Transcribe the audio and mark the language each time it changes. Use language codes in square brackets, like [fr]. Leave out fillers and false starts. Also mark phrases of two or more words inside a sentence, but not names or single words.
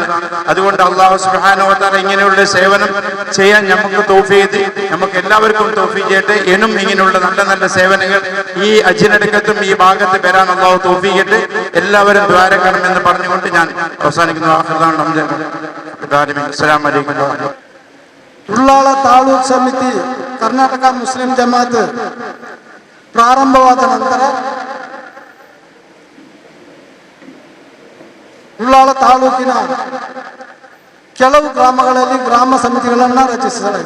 [ml] അതുകൊണ്ട് [ar] الله سبحانه وتعالى [ml] ഇങ്ങനെയുള്ള സേവനം ചെയ്യാൻ നമുക്ക് തൗഫീഖ്, നമുക്ക് എല്ലാവർക്കും തൗഫീഖ് ചെയ്യട്ടെ. എന്നും ഇങ്ങനെയുള്ള നല്ല നല്ല സേവനങ്ങൾ ഈ ഹജ്ജിനടക്കത്തും ഈ ഭാഗത്ത് വരാൻ അല്ലാഹു തൗഫീഖ് ചെയ്യട്ടെ. എല്ലാവരും ദ്വാരക്കണമെന്ന് പറഞ്ഞുകൊണ്ട് ഞാൻ അവസാനിക്കുന്നു. [ar] السلام عليكم. [kn] ಉಳ್ಳಾಳ ತಾಲೂಕು ಸಮಿತಿ ಕರ್ನಾಟಕ ಮುಸ್ಲಿಂ ಜಮಾತ್ ಪ್ರಾರಂಭವಾದ ನಂತರ ಉಳ್ಳಾಳ ತಾಲೂಕಿನ ಕೆಲವು ಗ್ರಾಮಗಳಲ್ಲಿ ಗ್ರಾಮ ಸಮಿತಿಗಳನ್ನು ರಚಿಸಲಾಯಿತು.